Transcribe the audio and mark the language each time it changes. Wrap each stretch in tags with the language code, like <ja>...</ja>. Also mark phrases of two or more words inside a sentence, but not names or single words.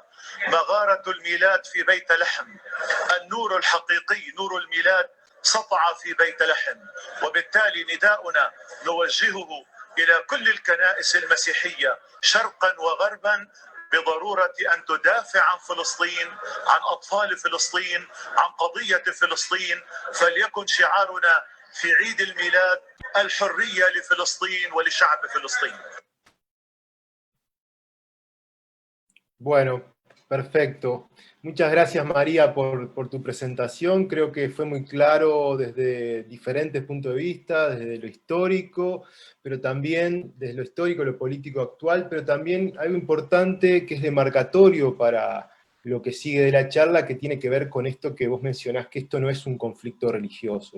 <ar>مغارة الميلاد في بيت لحم، النور الحقيقي نور الميلاد سطع في بيت لحم، وبالتالي نداؤنا نوجهه إلى كل الكنائس المسيحية شرقا وغربا بضرورة أن تدافع عن فلسطين، عن أطفال فلسطين، عن قضية فلسطين. فليكن شعارنا في عيد الميلاد الحرية لفلسطين ولشعب فلسطين.</ar> <es>Bueno, perfecto. Muchas gracias, María, por tu presentación. Creo que fue muy claro desde diferentes puntos de vista, desde lo histórico, pero también desde lo histórico, lo político actual, pero también algo importante que es demarcatorio para lo que sigue de la charla, que tiene que ver con esto que vos mencionás, que esto no es un conflicto religioso.</es>